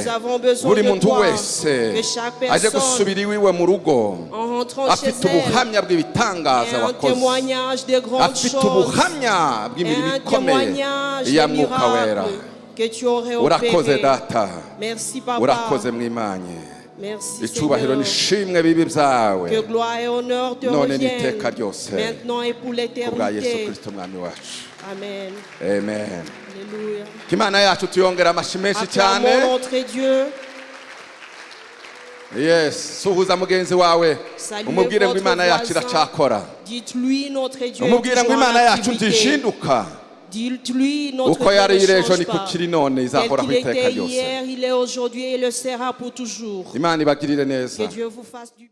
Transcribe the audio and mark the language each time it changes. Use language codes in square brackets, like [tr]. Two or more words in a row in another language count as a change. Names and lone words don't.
[rw] Buri muntu wese aje gusubira iwiwe mu rugo afite ubuhamya bw'ibitangaza wakoze, afite ubuhamya bw'imirimo ikomeye ya mwuka wera. Urakoze data, urakoze mwimanye. [fr] Merci [rw] icyubahiro [fr] Seigneur. [rw] n'ishimwe bibi byawe [fr] Que gloire et honneur te [rw] none [fr] reviennent [rw] n'iteka ryose [fr] maintenant et pour [rw] kubwa Yesu [fr] l'éternité. [rw] Kristo mwami wacu [fr] Amen. amen. Alléluia. [rw] Imana yacu tuyongera amashyi menshi cyane. [fr] Acclamons notre Dieu. [rw] Yes, suhuza mugenzi wawe [fr] Saluez [rw] umubwire ngo [fr] votre [rw] Imana yacu [fr] voisin. [rw] iracyakora. [fr] Dites-lui notre Dieu est [rw] umubwire ngo [fr] toujours en [rw] Imana yacu [fr] activité. [rw] ntihinduka. [fr] Dites-lui notre [rw] uko [fr] Dieu [rw] yari [fr] ne [rw] iri ejo [fr] change [rw] niko [fr] pas. [rw] kiri none [fr] Tel [rw] izahoraho [fr] qu'il [rw] iteka [fr] était [rw] ryose. [fr] hier, il est aujourd'hui et le sera pour toujours. [rw] Imana ibagirire neza. [fr] Que Dieu vous fasse du